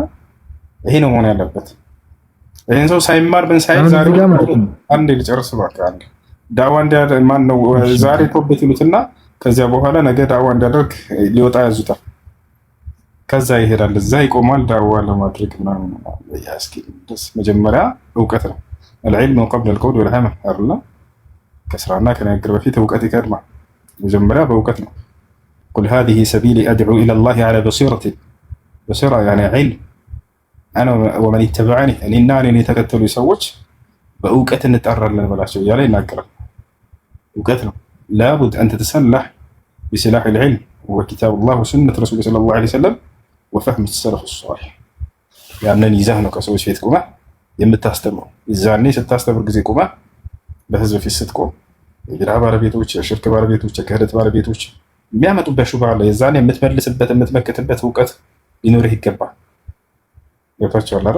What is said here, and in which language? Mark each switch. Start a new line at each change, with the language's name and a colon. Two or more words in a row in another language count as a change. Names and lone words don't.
Amharic: ይሄ ነው መሆን ያለበት። ይሄን ሰው ሳይማር ምን ሳይል ዛሬ አንዴ ልጨርስ እባክህ። አንዴ ዳዋ እንዲያደርግ ማን ነው ዛሬ ተውበት ይሉትና ከዚያ በኋላ ነገ ዳዋ እንዲያደርግ ሊወጣ ያዙታል። ከዛ ይሄዳል፣ እዛ ይቆማል ዳዋ ለማድረግ ምናምን። ያስኪ ደስ መጀመሪያ እውቀት ነው።
Arabic: العلم قبل القول والعمل
Amharic: አይደል? ከስራና ከንግግር በፊት እውቀት ይቀድማል። መጀመሪያ በእውቀት ነው።
Arabic: قل هذه سبيلي أدعو إلى الله على بصيرة يعني علم أنا ومن
Amharic: اتبعني እኔና እኔን የተከተሉ ሰዎች በእውቀት እንጠራለን በላቸው እያለ ይናገራል። እውቀት ነው።
Arabic: لابد أن تتسلح بسلاح العلم هو كتاب الله وسنة رسوله صلى الله عليه وسلم وفهم السلف الصالح
Amharic: ያንን ይዘህ ነው ከሰዎች ፊት ቆመህ የምታስተምረው። ይዛኔ ስታስተምር ጊዜ ቆመህ በህዝብ ፊት ስትቆም የቢድዓ ባለቤቶች፣ የሽርክ ባለቤቶች፣ የክህደት ባለቤቶች የሚያመጡበት ሹብሃ አለ። የዛኔ የምትመልስበት የምትመክትበት እውቀት ሊኖርህ ይገባል። ገብቷችኋል አይደል?